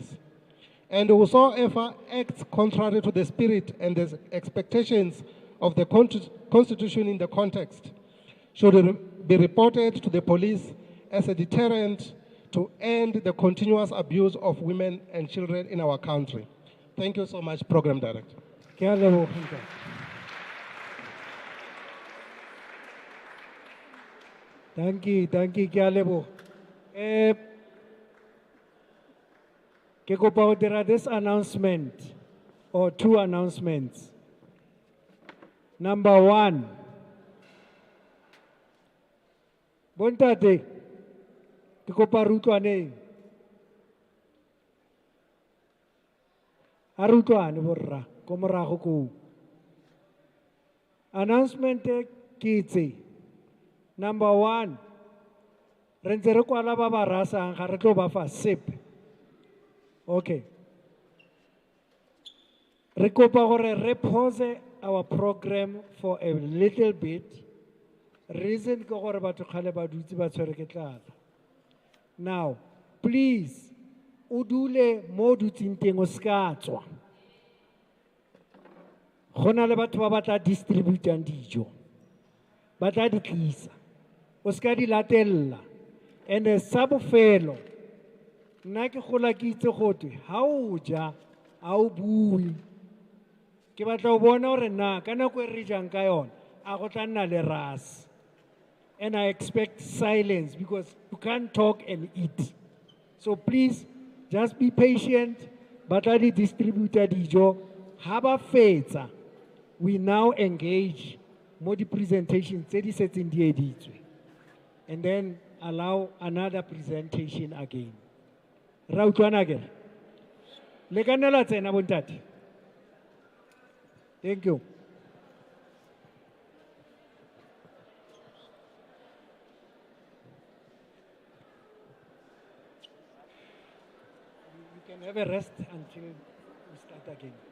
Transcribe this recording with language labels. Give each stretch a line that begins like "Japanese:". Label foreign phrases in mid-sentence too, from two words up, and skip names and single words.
English: And whosoever acts contrary to the spirit and the expectations of the Constitution in the context should be reported to the police as a deterrent to end the continuous abuse of women and children in our country. Thank you so much, Program Director.
Tswana: Ke a leboga, ntate.
English: Thank you,
Tswana: ke a leboga. Ke kopa go dira
English: this announcement or two announcements. Number one,
Tswana: bontate, ke kopa re utlwaneng. A re utlwane borra ko morago koo. Announcement e ke tse.
English: Number one,
Tswana: re ntse re kwala ba ba rasang ga re tlo ba fa sepe.
English: Okay.
Tswana: Re kopa gore re
English: pause our program for a little bit.
Tswana: Reason ke gore batho kgale ba dutse ba tshwere ke tlala.
English: Now, please,
Tswana: o dule mo dutseng teng o ska tswa. Go na le batho ba ba tla distributang dijo. Ba tla di tlisa. O ska di latella. And sa bofelo, nna ke gola ke itse gotwe, ha o ja, ha o bue. Ke batla o bona gore na ka nako e re jang ka yona, a go tla nna le rase.
English: And I expect silence because you can't talk and eat. So please, just be patient.
Tswana: Batla di distributor dijo. Ha ba fetsa,
English: we now engage
Tswana: mo di presentation tse di setseng di editswe.
English: And then allow another presentation again.
Tswana: Ra utlwana ke? Le ka nna la tsena bontate.
English: Thank you. You can have a rest until we start again.